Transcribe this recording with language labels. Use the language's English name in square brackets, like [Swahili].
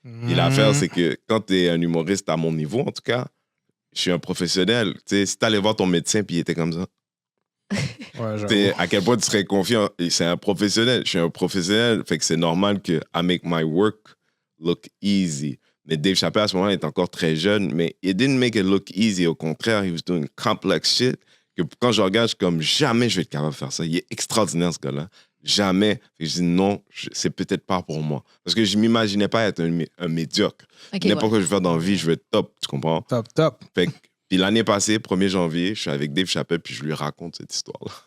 [French] Et l'affaire, c'est que quand tu es un humoriste à mon niveau, en tout cas, je suis un professionnel. Tu sais, si tu allais voir ton médecin, puis il était comme ça, ouais, à quel point tu serais confiant? C'est un professionnel. Je suis un professionnel. Fait que c'est normal que [English] I make my work look easy. [French] Mais Dave Chappelle, à ce moment-là, est encore très jeune. Mais [English] he didn't make it look easy. [French] Au contraire, [English] he was doing complex shit. [French] Que quand je regarde, je suis comme, jamais je vais être capable de faire ça. Il est extraordinaire, ce gars-là. Jamais. Fait que je dis non, c'est peut-être pas pour moi. Parce que je m'imaginais pas être un médiocre. Okay, n'importe quoi que je veux faire dans la vie, je veux être top. Tu comprends? Top. Fait que Puis l'année passée, 1er janvier, je suis avec Dave Chappelle, puis je lui raconte cette histoire-là.